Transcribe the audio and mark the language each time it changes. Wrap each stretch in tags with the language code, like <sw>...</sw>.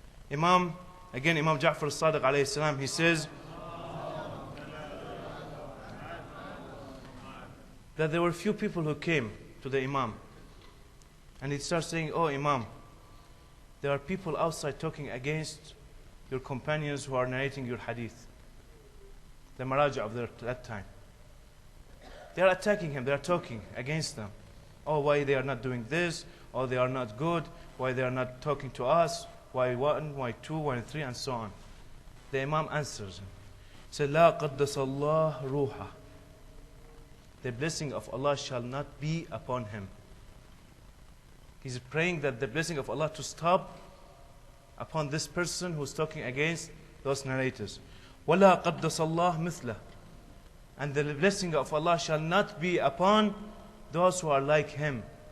<en>Imam Ja'far al-Sadiq alayhi salam, he says that there were few people who came to the imam and he starts saying, oh imam, there are people outside talking against your companions who are narrating your hadith, the maraja' of that time. They are attacking him, they are talking against them. Oh, why they are not doing this, or they are not good, why they are not talking to us, why 1, why 2, why 3, and so on. The imam answers him. He said,</en> <ar>لا قدس الله روحه.</ar> <en>The blessing of Allah shall not be upon him. He's praying that the blessing of Allah to stop upon this person who's talking against those narrators.</en> <ar>وَلَا قَدَّسَ اللَّهُ مِثْلَهُ.</ar> <en>And the blessing of Allah shall not be upon those who are like him.</en>